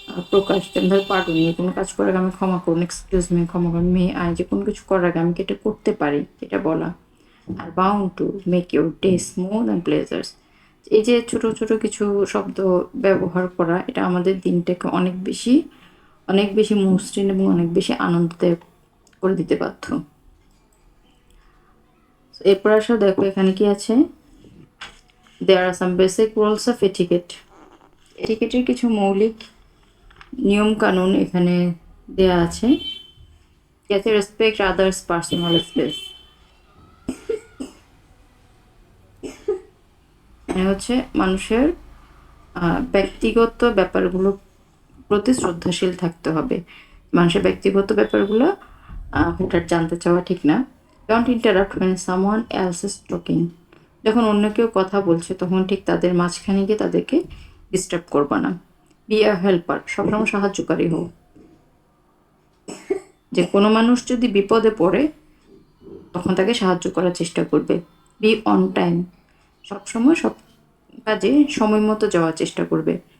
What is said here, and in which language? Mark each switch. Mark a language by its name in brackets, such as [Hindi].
[Bangla] প্রকাশ, যেমন ধর [English] pardon me, [Bangla] কোনো কাজ করার আগে আমি ক্ষমা করুন, [English] excuse me [Bangla] ক্ষমা করুন, [English] may I [Bangla] যে কোনো কিছু করার আগে আমি কি এটা করতে পারি এটা বলা, [English] আর bound to make your day smooth and pleasures, [Bangla] এই যে ছোট ছোট কিছু শব্দ ব্যবহার করা এটা আমাদের দিনটাকে অনেক বেশি মসৃণ এবং অনেক বেশি আনন্দদায়ক করে দিতে বাধ্য। এরপর আসো, দেখো এখানে কি আছে, [English] there are some basic rules of etiquette. [Bangla] এটিকেটের কিছু মৌলিক নিয়ম কানুন এখানে দেয়া আছে। যাতে [English] respect others personal space, [Bangla] মানে হচ্ছে মানুষের ব্যক্তিগত ব্যাপারগুলো প্রতি শ্রদ্ধাশীল থাকতে হবে। মানুষের ব্যক্তিগত ব্যাপারগুলো হঠাৎ জানতে চাওয়া ঠিক না। [English] Don't interrupt when someone else is talking. [Bangla] যখন অন্য কেউ কথা বলছে তখন ঠিক তাদের মাঝখানে গিয়ে তাদেরকে ডিস্টার্ব করবা না। [English] be a helper, [Bangla] সবসময় সাহায্যকারী হও। যে কোনো মানুষ যদি বিপদে পড়ে তখন তাকে সাহায্য করার চেষ্টা করবে। [English] be on time, [Bangla] সবসময় সব কাজে সময় মতো যাওয়ার চেষ্টা করবে।